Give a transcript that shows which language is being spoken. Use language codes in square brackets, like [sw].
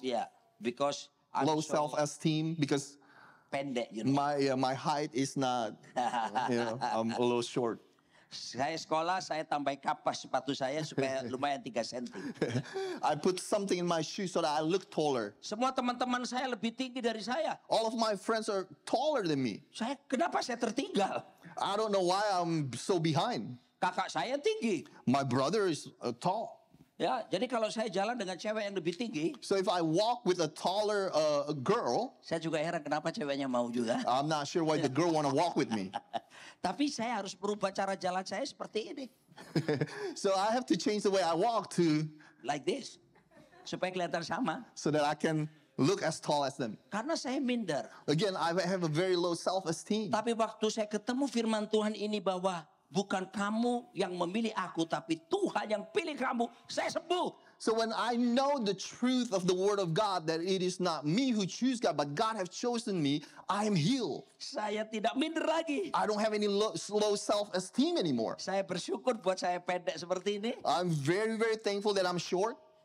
[en] Ya, because I'm low so self-esteem because [id] pendek, [en] you know. my height is not, I'm a little short. [id] Saya sekolah, saya tambah kapas sepatu saya supaya lumayan 3 senti. [en] I put something in my shoe so that I look taller. [id] Semua teman-teman saya lebih tinggi dari saya. [en] All of my friends are taller than me. [id] Kenapa saya tertinggal? [en] I don't know why I'm so behind. [id] Kakak saya tinggi. [en] My brother is tall. [id] Ya, jadi kalau saya jalan dengan cewek yang lebih tinggi, [en] So if I walk with a taller girl, [id] saya juga heran kenapa ceweknya mau juga. [en] I'm not sure why the girl want to walk with me. [id] Tapi saya harus berubah cara jalan saya seperti ini. [en] So I have to change the way I walk to Like this. [id] Supaya kelihatan sama. [en] so that I can look as tall as them. [id] Karena saya minder. [en] Again, I have a very low self-esteem. [id] Tapi waktu saya ketemu firman Tuhan ini bahwa bukan kamu yang memilih aku, tapi Tuhan yang pilih kamu, saya sembuh. [en] So when I know the truth of the word of God, that it is not me who choose God, but God has chosen me, I am healed. [id] Saya tidak minder lagi. [en] I don't have any low self-esteem anymore. [id] Saya bersyukur buat saya pendek seperti ini. [en] I'm very, very thankful that I'm short.